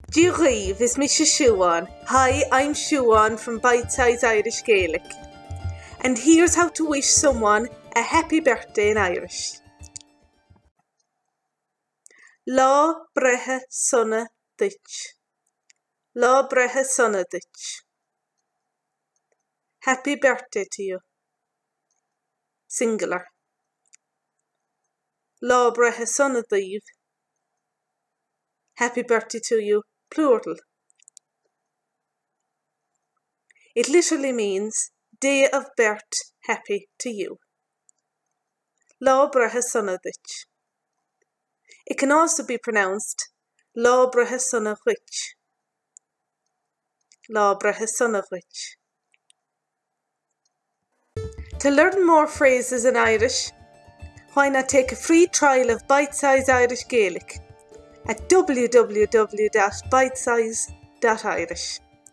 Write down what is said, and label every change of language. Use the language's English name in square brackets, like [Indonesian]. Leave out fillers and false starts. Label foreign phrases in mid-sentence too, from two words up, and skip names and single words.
[Irish] Duit is Mrs. Siobhan. [English] Hi, I'm Siobhan from Bite Size Irish Gaelic. And here's how to wish someone a happy birthday in Irish. [Irish] Lá breithe sona duit. Lá breithe sona duit. [English] Happy birthday to you. Singular. [Irish] Lá breithe sona deev. [English] Happy birthday to you. Plural. It literally means day of birth happy to you. [Irish] Lá breithe sona duit. [English] It can also be pronounced [Irish] lá breithe sona duit. Lá breithe sona duit. [English] To learn more phrases in Irish, why not take a free trial of Bite Size Irish Gaelic at www.bitesize.irish.